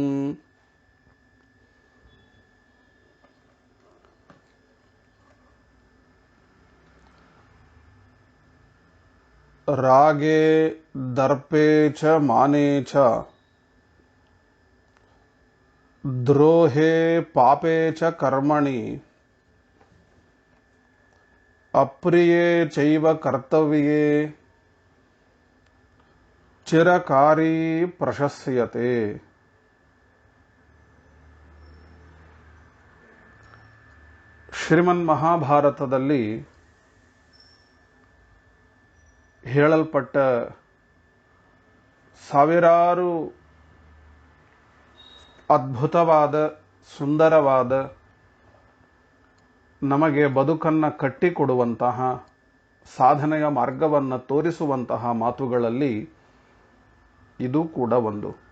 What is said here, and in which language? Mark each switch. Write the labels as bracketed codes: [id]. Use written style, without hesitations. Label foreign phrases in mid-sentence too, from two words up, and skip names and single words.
[sa] रागे दर्पे च माने च द्रोहे पापे च कर्मणि अप्रिये चैव कर्तव्ये चिरकारी प्रशस्यते। [kn] ಶ್ರೀಮನ್ ಮಹಾಭಾರತದಲ್ಲಿ ಹೇಳಲ್ಪಟ್ಟ ಸಾವಿರಾರು ಅದ್ಭುತವಾದ ಸುಂದರವಾದ ನಮಗೆ ಬದುಕನ್ನು ಕಟ್ಟಿಕೊಡುವಂತಹ ಸಾಧನೆಯ ಮಾರ್ಗವನ್ನು ತೋರಿಸುವಂತಹ ಮಾತುಗಳಲ್ಲಿ ಇದು ಕೂಡ ಒಂದು.